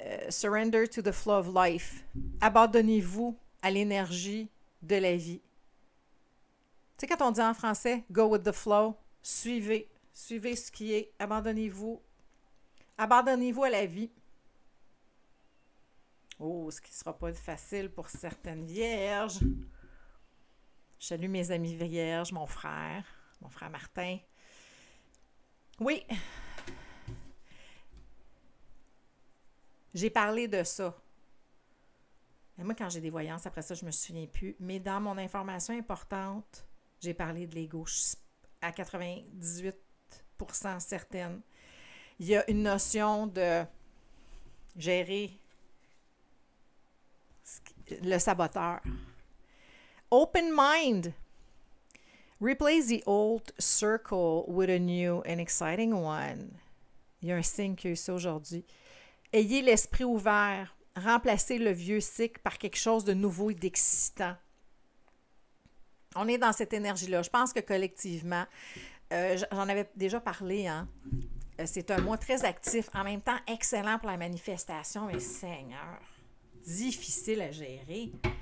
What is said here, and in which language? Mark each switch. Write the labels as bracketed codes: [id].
[en] Surrender to the flow of life. [fr] Abandonnez-vous à l'énergie de la vie. Tu sais, quand on dit en français, [en] go with the flow, [fr] suivez ce qui est, abandonnez-vous à la vie. Oh, ce qui ne sera pas facile pour certaines vierges. Je salue mes amis vierges, mon frère Martin. Oui, j'ai parlé de ça. Et moi, quand j'ai des voyances, après ça, je ne me souviens plus. Mais dans mon information importante, j'ai parlé de l'ego. Je suis à 98% certaine. Il y a une notion de gérer le saboteur. [en] Open mind. Replace the old circle with a new and exciting one. [fr] Il y a un signe qui a eu ça aujourd'hui. Ayez l'esprit ouvert. Remplacez le vieux cycle par quelque chose de nouveau et d'excitant. On est dans cette énergie-là. Je pense que collectivement, j'en avais déjà parlé, hein? C'est un mois très actif, en même temps excellent pour la manifestation, mais Seigneur, difficile à gérer.